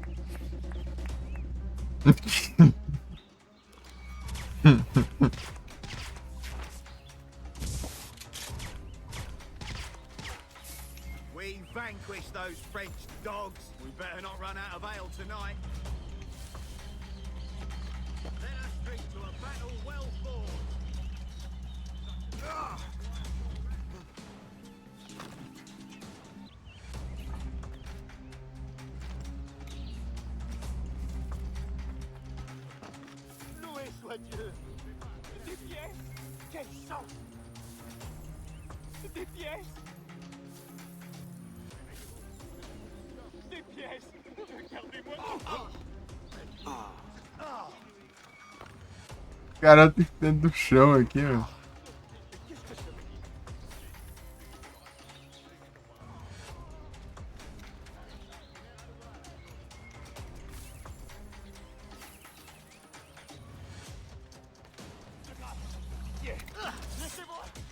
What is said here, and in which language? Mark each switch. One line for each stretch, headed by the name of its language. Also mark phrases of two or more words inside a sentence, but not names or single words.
English: We vanquish those French dogs. We better not run out of ale tonight. Let us drink to a battle well fought.
French: Loué soit Dieu. Des pièces. Quel sang. Des pièces. Des pièces. Regardez-moi.
Portuguese: O cara tá dentro do chão aqui, mano.
French: Qu'est-ce que ça veut dire? Laissez-moi.